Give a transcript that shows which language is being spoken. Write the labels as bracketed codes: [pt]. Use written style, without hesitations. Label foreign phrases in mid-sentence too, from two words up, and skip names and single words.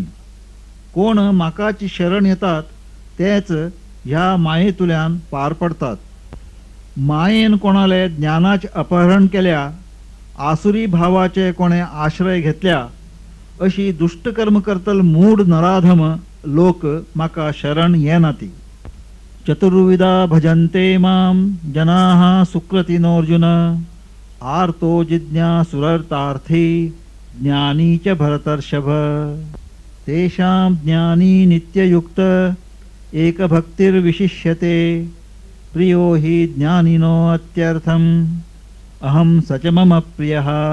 [kok] कोण म्हाकाची शरण येतात तेच ह्या मायेतुल्यान पार पडतात। मायेन कोणाले ज्ञानाचे अपहरण केल्या, आसुरी भावाचे कोणे आश्रय घेतल्या, अशी दुष्टकर्म करतल मूढ नराधम लोक म्हाका शरण येनाती। [sa] चतुर्विधा भजन्ते मां जनाः सुकृतिनोऽर्जुन आर्तो जिज्ञासुरर्तार्थी ज्ञानी च भरतर्षभ। तेषां ज्ञानी नित्ययुक्त एकभक्तिर्विशिष्यते प्रियो हि ज्ञानिनो अत्यर्थम् अहं स च मम प्रियः।